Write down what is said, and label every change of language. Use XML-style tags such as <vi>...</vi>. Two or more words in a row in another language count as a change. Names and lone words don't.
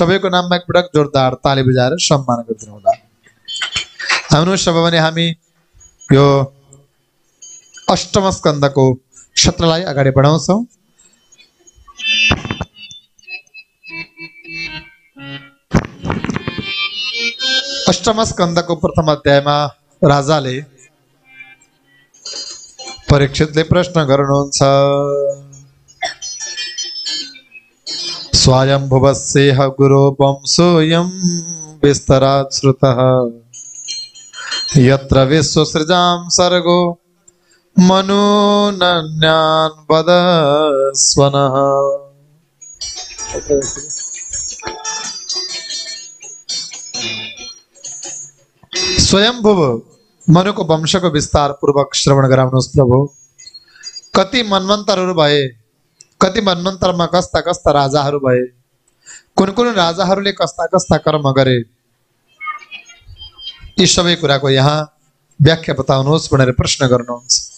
<ne>सबैको नाममा एकपटक जोरदार ताली बजाएर सम्मान गरिदिनु होला। आउनुहोस् अब भने हामी यो अष्टम स्कन्धको सत्रलाई अगाडि बढाउँछौँ। अष्टम स्कन्धको प्रथम अध्यायमा राजाले परीक्षितले प्रश्न गर्नुहुन्छ।</ne> <sa>स्वयंभुवस्येह गुरो वंशोऽयं विस्तरात् श्रुतः यत्र विश्वसृजां सर्गो मनुनन्यान् वदस्वनः।</sa> <ne>स्वयंभुव मनुको वंशको विस्तार पूर्वक श्रवण गराउनुहोस् प्रभु। कति मन्वन्तरहरू भए, कति मन्वन्तरमा कस्ता कस्ता राजाहरू भए, कुन राजाहरूले कस्ता कर्म गरे, यी सबै कुराको यहाँ व्याख्या बताउनुहोस् भनेर प्रश्न गर्नुहुन्छ।</ne>